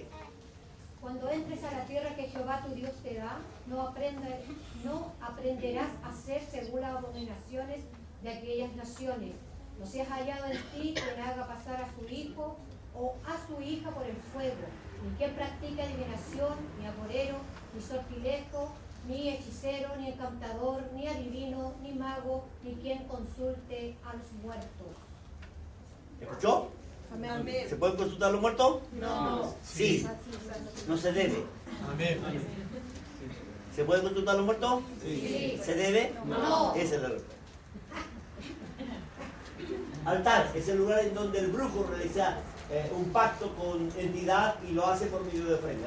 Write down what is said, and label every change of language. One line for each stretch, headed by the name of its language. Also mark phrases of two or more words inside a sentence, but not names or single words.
Spanish: Cuando entres a la tierra que Jehová tu Dios te da, no aprenderás a hacer según las abominaciones de aquellas naciones. No seas hallado en ti quien haga pasar a su hijo o a su hija por el fuego, ni quien practique adivinación, ni agorero, ni sortilejo, ni hechicero, ni encantador, ni adivino, ni mago, ni quien consulte a los muertos. ¿Escuchó? Amén. ¿Se pueden consultar a los muertos? No. Sí, no se debe. Amén. ¿Se pueden consultar a los muertos? Sí. ¿Se debe? No. Esa es la respuesta. Altar es el lugar en donde el brujo realiza un pacto con entidad y lo hace por medio de ofrenda.